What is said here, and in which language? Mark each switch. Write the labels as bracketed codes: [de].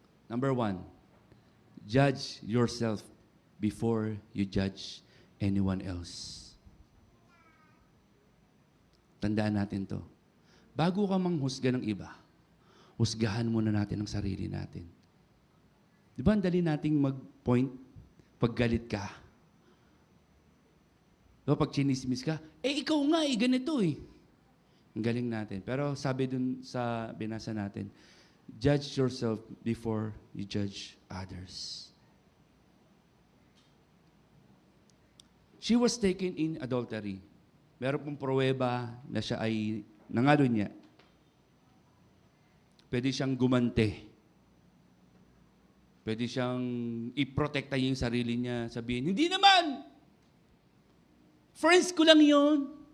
[en] Number 1, judge yourself before you judge anyone else. [tl] Tandaan natin to. Bago ka manghusga ng iba, husgahan muna natin ang sarili natin. Di ba ang dali nating mag-point pag galit ka? Diba, pag chinismis ka, ikaw nga ganito eh. Ang galing natin. Pero sabi dun sa binasa natin, [en] judge yourself before you judge others. She was taken in adultery. [tl] Meron pong pruweba na siya ay nangalo niya. Pwede siyang gumante. Pwede siyang i-protekta yung sarili niya. Sabihin, hindi naman! Friends ko lang yon.